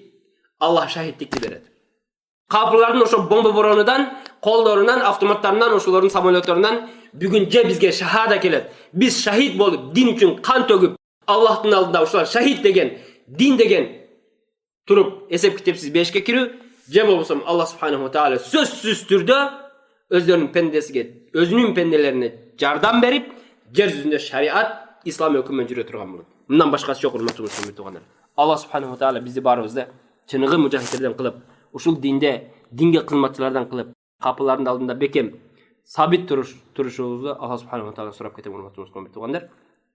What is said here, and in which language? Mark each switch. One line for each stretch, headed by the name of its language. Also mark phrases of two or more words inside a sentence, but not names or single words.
Kyrgyz: Аллах шахиддикти берет. Капылардын ошо бомба боронудан, колдорунан, автоматтарынан, ошолордун самолетторунан бүгүн же бизге шахада келет. Биз шахид болуп, дин үчүн кан төгүп, Аллахтын алдында ушулар шахид деген, дин деген туруп эсеп китепсиз бешке кирүү, же болбосо
Arabic: الله سبحانه وتعالى
Kyrgyz: сөзсүз түрдө өздөрүнүн пендесиге, өзүнүн пенделерине жардам берип, жер жүзүндө шариат, ислам өкүмүнөн жүрө турган болот. Мындан башкасы жок, урматтуу мусулман туугандар.
Arabic: الله سبحانه وتعالى
Kyrgyz: бизди баарыбызды чыныгы мужахидтерден кылып, ушул динге кызматчылардан кылып, капылардын алдында бекем сабит турушубузду
Arabic: الله سبحانه وتعالى
Kyrgyz: сурап кетем, урматтуу мусулман туугандар.